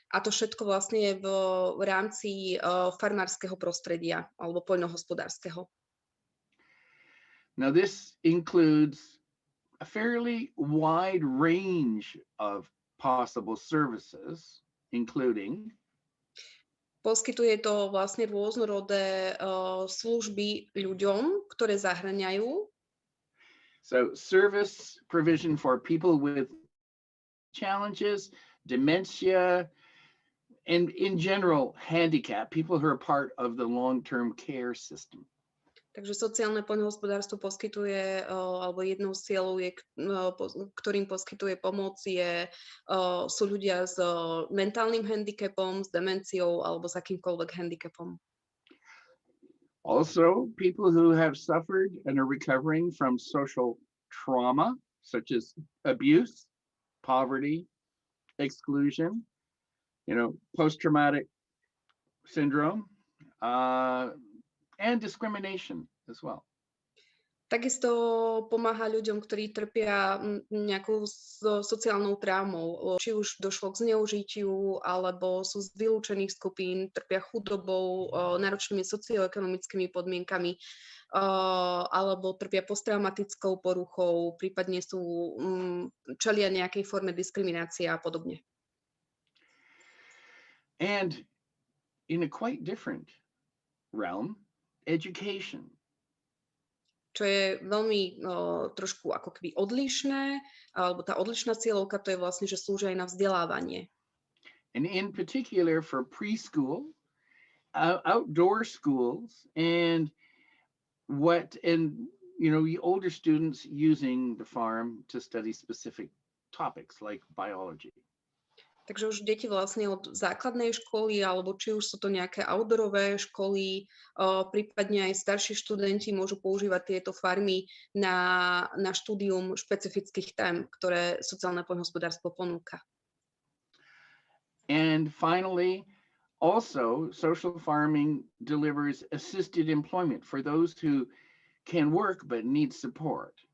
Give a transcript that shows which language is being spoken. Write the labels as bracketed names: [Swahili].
[Slovak] A to všetko vlastne je v rámci farmárskeho prostredia alebo poľnohospodárskeho. [English] Now this includes a fairly wide range of possible services, including [Slovak] poskytuje to vlastne rôznorodé služby ľuďom, ktoré zahŕňajú. [English] So service provision for people with challenges, dementia, and in general, handicap, people who are part of the long-term care system. [Slovak] Takže sociálne poľnohospodárstvo poskytuje, alebo jednou z cieľov, ktorým poskytuje pomoc, sú ľudia s mentálnym handicapom, s demenciou alebo s akýmkoľvek handicapom. [English] Also, people who have suffered and are recovering from social trauma, such as abuse, poverty, exclusion, post-traumatic syndrome, and discrimination as well. [Slovak] Takisto pomáha ľuďom, ktorí trpia nejakou sociálnou traumou, či už došlo k zneužitiu, alebo sú z vylúčených skupín, trpia chudobou, náročnými socioekonomickými podmienkami, alebo trpia posttraumatickou poruchou, prípadne čelia nejakej forme diskriminácie a podobne. [English] And in a quite different realm, education. [Slovak] Čo je veľmi trošku ako keby odlišné, alebo tá odlišná cieľovka, to je vlastne, že slúži aj na vzdelávanie. [English] And in particular for preschool, outdoor schools, and the older students using the farm to study specific topics like biology. [Slovak] Takže už deti vlastne od základnej školy, alebo či už sú to nejaké outdoorové školy, prípadne aj starší študenti môžu používať tieto farmy na štúdium špecifických tém, ktoré sociálne poľnohospodárstvo ponúka. [English] And finally, also social farming delivers assisted employment for those who can work but need support.